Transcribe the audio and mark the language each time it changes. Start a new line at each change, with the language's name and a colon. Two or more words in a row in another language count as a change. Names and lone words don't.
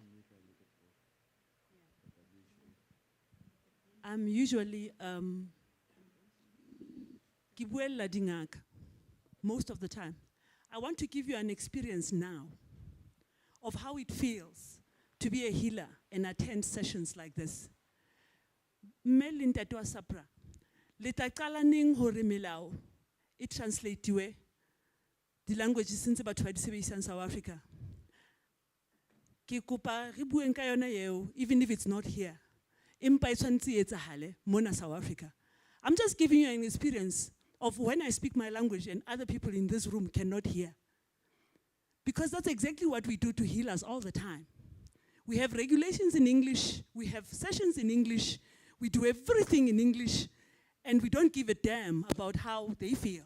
English: I'm usually
Southern Sotho: ke buella dingaka
English: most of the time. I want to give you an experience now of how it feels to be a healer and attend sessions like this.
Southern Sotho: Mme Ntate wa Sapra, le tla qala neng hore melao e translate-iwe di languages tse batho ba di sebedisang South Africa? Ke kopa re bueng ka yona eo,
English: even if it's not here.
Southern Sotho: Empa e tshwantse e etsahale mona South Africa.
English: I'm just giving you an experience of when I speak my language and other people in this room cannot hear. Because that's exactly what we do to healers all the time. We have regulations in English, we have sessions in English, we do everything in English, and we don't give a damn about how they feel.